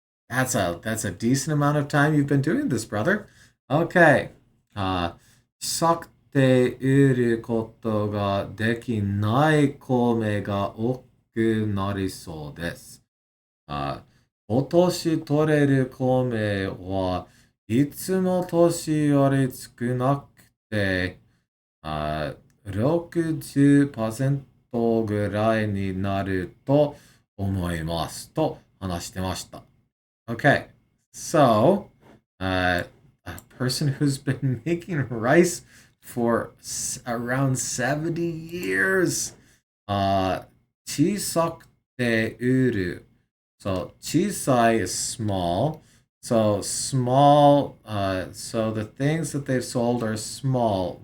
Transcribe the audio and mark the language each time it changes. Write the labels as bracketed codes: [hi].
[en] That's a decent amount of time you've been doing this, brother. Okay. [ja] 小さくて売ることができない米が多くなりそうです。今年取れる米はいつも年より少なくて、60%ぐらいになると思いますと話してました。 [en] Okay, so a person who's been making rice for around 70 years. [ja] 小さくて売る. [en] So [ja] 小さい [en] is small. So small, so the things that they've sold are small.